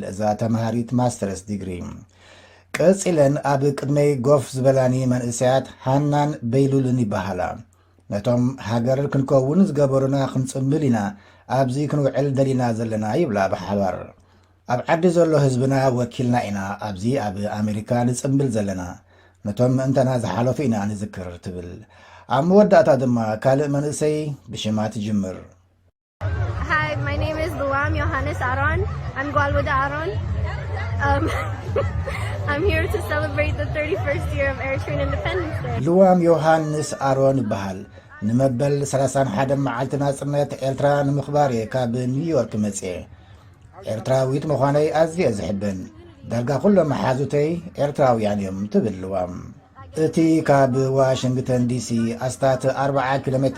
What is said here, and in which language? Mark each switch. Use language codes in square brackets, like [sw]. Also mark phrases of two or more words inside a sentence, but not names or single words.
[ti] እዛ ተምሃሪት ማስተርስ ዲግሪ። ቀፂለን ኣብ ቅድመይ ጎፍ ዝበላኒ መንእሰያት ሃናን በይሉልን ይበሃላ። ነቶም ሃገር ክንከውን ዝገበሩና ክንጽምብል ኢና፣ ኣብዚ ክንውዕል ደሊና ዘለና ይብላ ብሓባር። ኣብ ዓዲ ዘሎ ህዝብና ወኪልና ኢና ኣብዚ ኣብ ኣሜሪካ ንጽምብል ዘለና፣ ነቶም ምእንተና ዝሓለፉ ኢና ንዝክር ትብል። ኣብ መወዳእታ ድማ ካልእ መንእሰይ ብሽማ ትጅምር። [en] Hi, my name is Luam Johannes Aron. I'm Gwalwada Aron. I'm here to celebrate the 31st year of Eritrean Independence Day. [ti] ልዋም ዮሃንስ ኣሮን ይበሃል። ንመበል 31 መዓልቲ ናጽነት ኤርትራ ንምኽባር እየ ካብ ኒውዮርክ መጽአ። ኤርትራዊት ምዃነይ ኣዝየ ዝሕብን፣ ዳርጋ ኩሎም መሓዙተይ ኤርትራውያን እዮም ትብል ልዋም። እቲ ካብ ዋሽንግተን ዲሲ ኣስታት 40 ኪሎ ሜትር